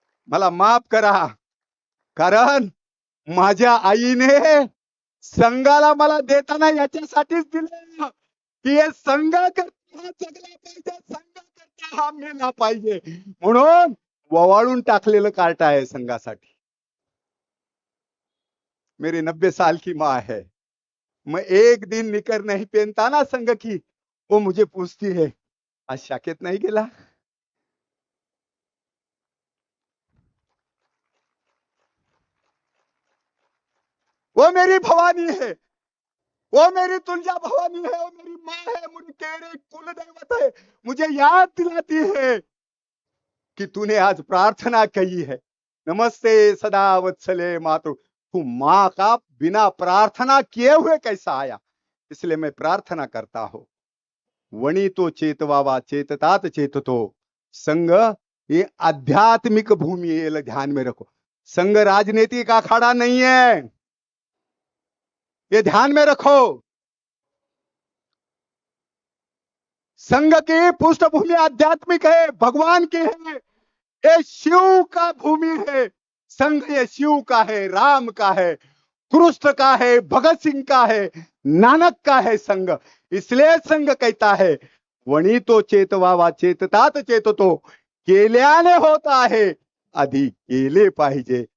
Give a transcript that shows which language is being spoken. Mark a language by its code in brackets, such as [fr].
[mr] मला माफ करा, कारण माझ्या आईने संघाला मला देताना याच्यासाठीच दिलं की हे संघ करता जगला पाहिजे, संघ करता हा मेला पाहिजे. म्हणून ववाळून टाकलेलं कार्ट आहे संघासाठी. [hi] मेरी 90 साल की माँ है, मैं एक दिन निकर नहीं पहनता ना संघ की, वो मुझे पूछती है आज [mr] शाखेत नहीं गेला. [hi] वो मेरी भवानी है, वो मेरी तुलजा भवानी है, वो मेरी माँ है, मुझे तेरे कुल दैवत है. मुझे याद दिलाती है कि तूने आज प्रार्थना की है. [sa] नमस्ते सदा वत्सले मातृ. [hi] तू माँ का बिना प्रार्थना किए हुए कैसा आया, इसलिए मैं प्रार्थना करता हूं. [mr] वणी तो चेतवावा, चेततात चेततो. [hi] संघ ये आध्यात्मिक भूमि है, ये ध्यान में रखो. संघ राजनीतिक अखाड़ा नहीं है, ये ध्यान में रखो. संघ की पृष्ठभूमि आध्यात्मिक है, भगवान की है. ये शिव का भूमि है. संघ ये शिव का है, राम का है, कृष्ण का है, भगत सिंह का है, नानक का है संघ. इसलिए संघ कहता है [mr] वणी तो चेतवावा, चेततात चेततो. केल्याने होत आहे, आधी केले पाहिजे.